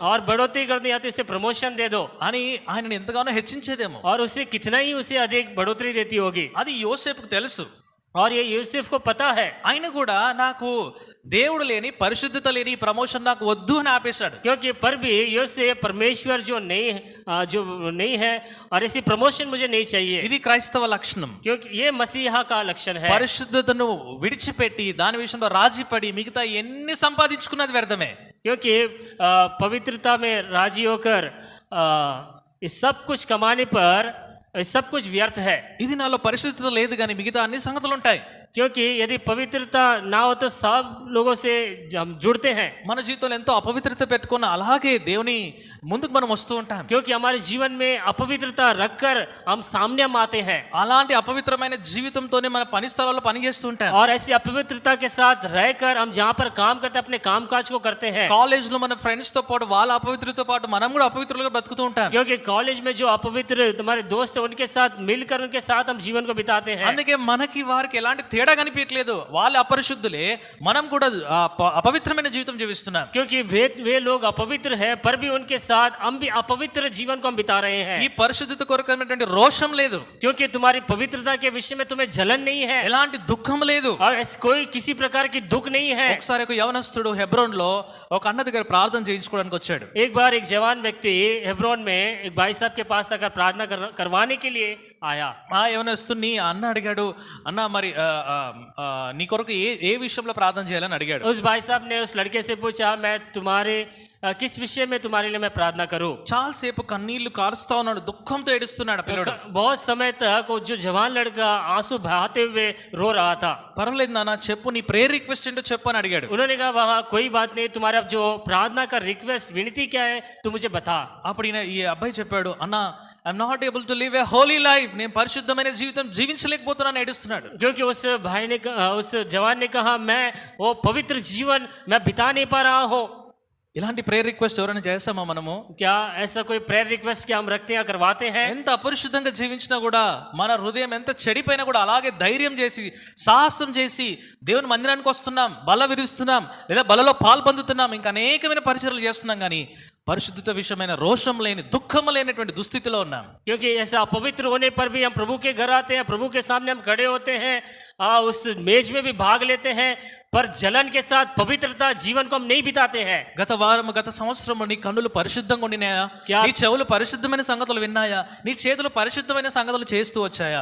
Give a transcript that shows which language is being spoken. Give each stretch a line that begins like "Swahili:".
Hindi: और बढ़ोतरी कर दी या तो इसे प्रमोशन दे दो
Telugu: అని ఆయనను ఎంతగానో హెచ్చించేదేమో.
Hindi: और उसे कितना ही उसे अधिक बढ़ोतरी देती होगी.
Telugu: అది యోసేపుకు తెలుసు.
Hindi: और ये यूसुफ को पता है.
Telugu: ఆయన కూడా నాకు దేవుడు లేని, పరిశుద్ధత లేని ప్రమోషన్ నాకు వద్దు అని ఆపేశాడు.
Hindi: क्योंकि पर भी यूसुफ परमेश्वर जो नहीं है और ऐसी प्रमोशन मुझे नहीं चाहिए.
Telugu: ఇది క్రైస్తవ లక్షణం.
Hindi: क्योंकि ये मसीहा का लक्षण है.
Telugu: పరిశుద్ధతను విడిచిపెట్టి దాని విషయంలో రాజీపడి మిగతా ఎన్ని సంపాదించుకున్నది వ్యర్థమే.
Hindi: क्योंकि पवित्रता में राजी होकर इस सब कुछ कमाने पर सब कुछ व्यर्थ है.
Telugu: ఇది నాలో పరిశుద్ధత లేదు కానీ మిగతా అన్ని సంగతులు ఉంటాయి.
Hindi: क्योंकि यदि पवित्रता ना हो तो सब लोगों से हम जुड़ते हैं.
Telugu: మన జీవితంలో ఎంతో అపవిత్రత పెట్టుకున్న అలాగే దేవుని ముందుకు మనం వస్తూ ఉంటాం.
Hindi: क्योंकि हमारे जीवन में अपवित्रता रखकर हम सामने हम आते हैं.
Telugu: అలాంటి అపవిత్రమైన జీవితంతోనే మన పని స్థలాల్లో పని చేస్తూ ఉంటాం.
Hindi: और ऐसी अपवित्रता के साथ रहकर हम जहाँ पर काम करते हैं अपने कामकाज को करते हैं.
Telugu: కాలేజ్ లో మన ఫ్రెండ్స్ తో పాటు వాళ్ళ అపవిత్రతతో పాటు మనం కూడా అపవిత్రులుగా బతుకుతూ ఉంటాం.
Hindi: क्योंकि कॉलेज में जो अपवित्र तुम्हारे दोस्त हैं उनके साथ मिलकर उनके साथ हम जीवन को बिताते हैं.
Telugu: అందుకే మనకి వారికి ఎలాంటి తేడా కనిపించట్లేదు. వాళ్ళ అపరిశుద్ధులే, మనం కూడా అపవిత్రమైన జీవితం జీవిస్తున్నాం.
Hindi: क्योंकि वे लोग अपवित्र है पर भी उनके साथ हम भी अपवित्र जीवन को हम बिता रहे हैं.
Telugu: ఈ పరిశుద్ధత కొరకైనటువంటి రోషం లేదు.
Hindi: क्योंकि तुम्हारी पवित्रता के विषय में तुम्हें जलन नहीं है.
Telugu: ఎలాంటి దుఃఖం లేదు.
Hindi: और कोई किसी प्रकार की दुख नहीं है.
Telugu: ఒకసారి ఒక యవనస్తుడు హెబ్రోన్ లో ఒక అన్న దగ్గర ప్రార్థన చేయించుకోవడానికి వచ్చాడు.
Hindi: एक बार एक जवान व्यक्ति हेब्रोन में एक भाई साहब के पास आकर प्रार्थना करवाने के लिए आया.
Telugu: ఆ యవనస్తుని అన్న అడిగాడు, అన్న మరి నీ కొరకు ఏ విషయంలో ప్రార్థన చేయాలని అడిగాడు.
Hindi: उस भाई साहब ने उस लड़के से पूछा, मैं तुम्हारे किस विषय में तुम्हारे लिए मैं प्रार्थना करूं.
Telugu: చాలా సేపు కన్నీళ్లు కారుస్తా ఉన్నాడు, దుఃఖంతో ఏడుస్తున్నాడు పిల్లడు.
Hindi: बहुत समय तक वो जो जवान लड़का आंसू बहाते हुए रो रहा था.
Telugu: పర్వాలేదు నాన్న చెప్పు, నీ ప్రేయర్ రిక్వెస్ట్ ఏంటో చెప్పు అని అడిగాడు.
Hindi: उन्होंने कहा वहाँ कोई बात नहीं, तुम्हारा जो प्रार्थना का रिक्वेस्ट विनती क्या है तू मुझे बता.
Telugu: అప్పుడు ఈ అబ్బాయి చెప్పాడు, అన్న
English: I'm not able to live a holy life,
Telugu: నేను పరిశుద్ధమైన జీవితం జీవించలేకపోతున్నాను ఏడుస్తున్నాడు.
Hindi: क्योंकि उस भाई ने उस जवान ने कहा मैं वो पवित्र जीवन मैं बिता नहीं पा रहा हूँ.
Telugu: ఇలాంటి ప్రేయర్ రిక్వెస్ట్ ఎవరైనా చేస్తామా మనము?
Hindi: क्या ऐसा कोई प्रेयर रिक्वेस्ट क्या हम रखते हैं, करवाते हैं?
Telugu: ఎంత అపరిశుద్ధంగా జీవించినా కూడా, మన హృదయం ఎంత చెడిపోయినా కూడా అలాగే ధైర్యం చేసి సాహసం చేసి దేవుని మందిరానికి వస్తున్నాం, బల విరుస్తున్నాం, లేదా బలలో పాలు పొందుతున్నాం, ఇంకా అనేకమైన పరిచర్యలు చేస్తున్నాం, కానీ పరిశుద్ధత విషయమైన రోషం లేని, దుఃఖం లేనటువంటి దుస్థితిలో ఉన్నాం.
Hindi: क्योंकि ऐसा अपवित्र होने पर भी हम प्रभु के घर आते हैं, प्रभु के सामने हम खड़े होते हैं, उस मेज में भी भाग लेते हैं, पर जलन के साथ पवित्रता जीवन को हम नहीं बिताते हैं.
Telugu: గత వారం, గత సంవత్సరం నీ కన్నులు పరిశుద్ధంగా ఉండినాయా? నీ చెవులు పరిశుద్ధమైన సంగతులు విన్నాయా? నీ చేతులు పరిశుద్ధమైన సంగతులు చేస్తూ వచ్చాయా?